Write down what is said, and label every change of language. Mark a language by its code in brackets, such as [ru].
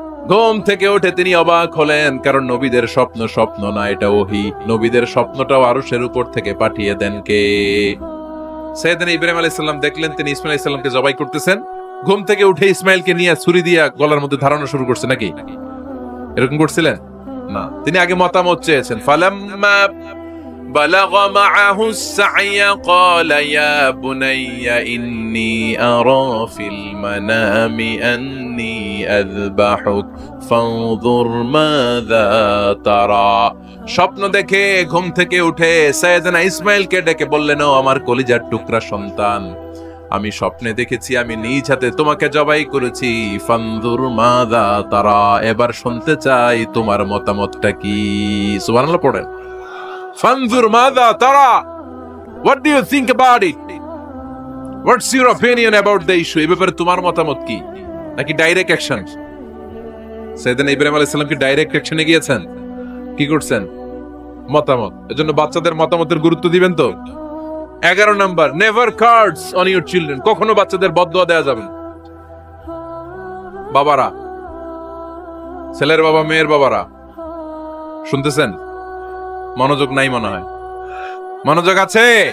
[bn] ঘুম থেকে উঠে তিনি অবাক হলেন, কারণ নবীদের স্বপ্ন স্বপ্ন না, এটা ওহী। নবীদের স্বপ্নটাও আরশের উপর থেকে পাঠিয়ে দেন কে? সাইয়েদনা ইব্রাহিম আলাইহিস সালাম দেখলেন তিনি ইসমাইল আলাইহিস সালামকে জবাই করতেছেন। ঘুম থেকে উঠে ইসমাইলকে নিয়ে ছুরি দিয়ে গলার মধ্যে ধারণা শুরু করছে নাকি? এরকম করছিলেন না, তিনি আগে মতামত চেয়েছেন। [ar] ফালাম্মা بلغ معه السعي قال يا بني إني أرى في المنام أني أذبحك فانظر ماذا ترى। [bn] স্বপ্ন দেখে ঘুম থেকে উঠে সাইয়েদনা ইসমাইলকে ডেকে বললেন, ও আমার কলিজার টুকরা সন্তান, আমি স্বপ্নে দেখেছি আমি নিজ হাতে তোমাকে জবাই করেছি। [ar] ফানজুর মাযা তারা, [bn] এবার শুনতে চাই তোমার মতামতটা কি। সুবহানাল্লাহ পড়েন। [ar] ফানজুর মাযা তারা, [en] what do you think about it? What's your opinion about the issue? [bn] এই ব্যাপারে তোমার মতামত কি? নাকি ডাইরেক্ট অ্যাকশন? সাইয়েদনা ইব্রাহিম আলাইহিস সালাম কি ডাইরেক্ট অ্যাকশনে গিয়েছেন? কি করছেন? মতামত। এজন্য বাচ্চাদের মতামতের গুরুত্ব দিবেন তো। 11 number, [en] Never curse on your children. [bn] কখনো বাচ্চাদের বদদুয়া দেওয়া যাবে না। বাবারা, ছেলের বাবা মেয়ের বাবারা শুনতেছেন? মনোযোগ নাই মনে হয়। মনোযোগ আছে?